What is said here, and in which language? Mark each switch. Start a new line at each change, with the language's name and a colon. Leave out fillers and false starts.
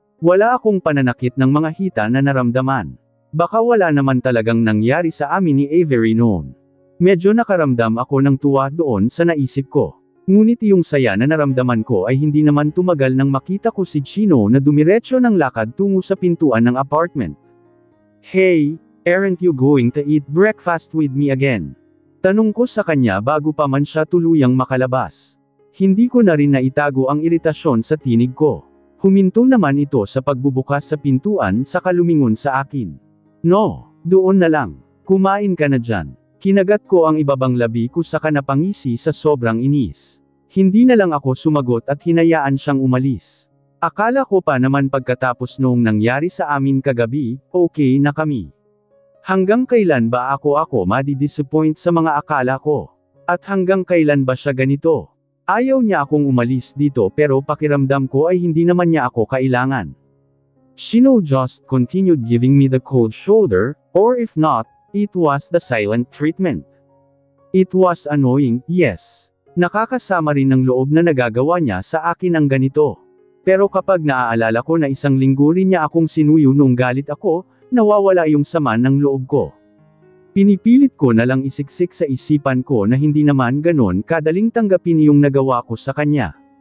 Filipino: Wala akong pananakit ng mga hita na naramdaman. Baka wala naman talagang nangyari sa amin ni Avery noon. Medyo nakaramdam ako ng tuwa doon sa naisip ko. Ngunit yung saya na naramdaman ko ay hindi naman tumagal nang makita ko si Chino na dumiretso ng lakad tungo sa pintuan ng apartment.
English: Hey, aren't you going to eat breakfast with me again?
Filipino: Tanong ko sa kanya bago pa man siya tuluyang makalabas. Hindi ko na rin naitago ang iritasyon sa tinig ko. Huminto naman ito sa pagbubukas sa pintuan saka lumingon sa akin. No, doon na lang. Kumain ka na dyan. Kinagat ko ang ibabang labi ko saka napangisi sa sobrang inis. Hindi na lang ako sumagot at hinayaan siyang umalis. Akala ko pa naman pagkatapos noong nangyari sa amin kagabi, okay na kami. Hanggang kailan ba ako madi-disappoint sa mga akala ko? At hanggang kailan ba siya ganito? Ayaw niya akong umalis dito pero pakiramdam ko ay hindi naman niya ako kailangan.
English: Chino just continued giving me the cold shoulder, or if not, it was the silent treatment. It was annoying, yes.
Filipino: Nakakasama rin ng loob na nagagawa niya sa akin ang ganito. Pero kapag naaalala ko na isang linggo rin niya akong sinuyo nung galit ako, nawawala yung sama ng loob ko. Pinipilit ko na lang isiksik sa isipan ko na hindi naman ganon kadaling tanggapin yung nagawa ko sa kanya.